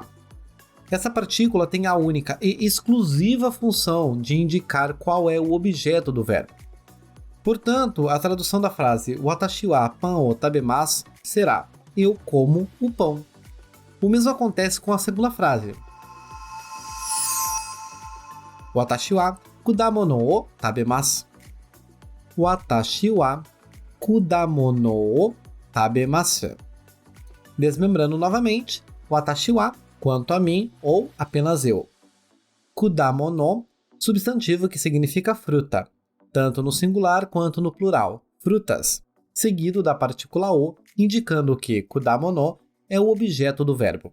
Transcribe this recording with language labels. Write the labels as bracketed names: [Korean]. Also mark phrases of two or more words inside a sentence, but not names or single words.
[Portuguese] Essa partícula tem a única e exclusiva função de indicar qual é o objeto do verbo. Portanto, a tradução da frase [Japanese] 私はパンを食べます [Portuguese] será: eu como o pão. O mesmo acontece com a segunda frase. [Japanese] 私は果物を食べます. 私は果物を食べます. [Portuguese] Desmembrando novamente, [Japanese] 私は, [Portuguese] quanto a mim, ou apenas eu. Kudamono, substantivo que significa fruta, tanto no singular quanto no plural, frutas, seguido da partícula o, indicando que kudamono é o objeto do verbo.